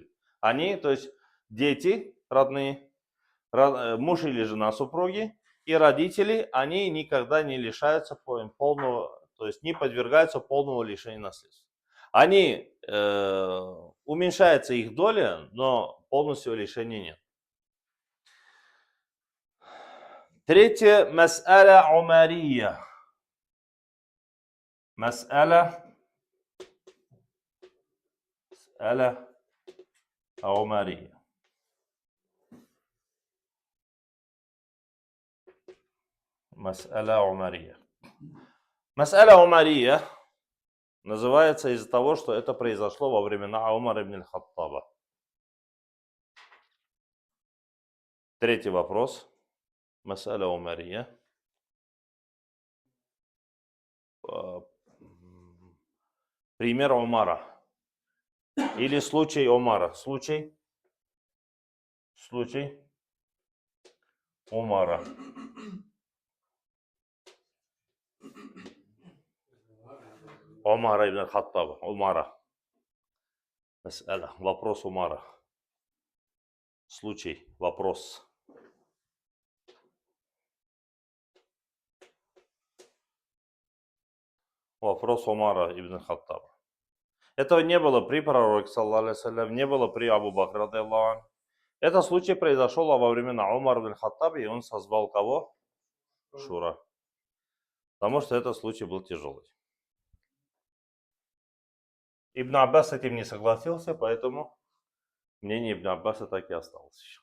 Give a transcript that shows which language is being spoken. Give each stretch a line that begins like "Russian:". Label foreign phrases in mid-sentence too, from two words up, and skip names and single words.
Russian: Они, то есть дети родные, муж или жена супруги и родители, они никогда не лишаются полного, то есть не подвергаются полному лишению наследства. Они, уменьшается их доля, но полностью лишения нет. Третье,
Arabic: مسألة عمرية. مسألة عمرية. مسألة عمرية. مسألة عمرية
Russian: называется из-за того, что это произошло во времена Умара ибн аль-Хаттаба. Третий вопрос.
Arabic: مسألة عمرية.
Russian: Пример Умара. Или случай Умара. Случай Умара. Умара ибн аль-Хаттаба. Умара. Мас'аля. Вопрос Умара. Случай. Вопрос. Вопрос Умара ибн аль-Хаттаба. Этого не было при пророке,
Arabic: صلى الله عليه وسلم,
Russian: не было при Абу Бакре,
Arabic: رضي الله عنه.
Russian: Этот случай произошел во времена Умара ибн аль-Хаттаба, и он созвал кого? Шура. Потому что этот случай был тяжелый. Ибн Аббас с этим не согласился, поэтому мнение Ибн Аббаса так и осталось еще.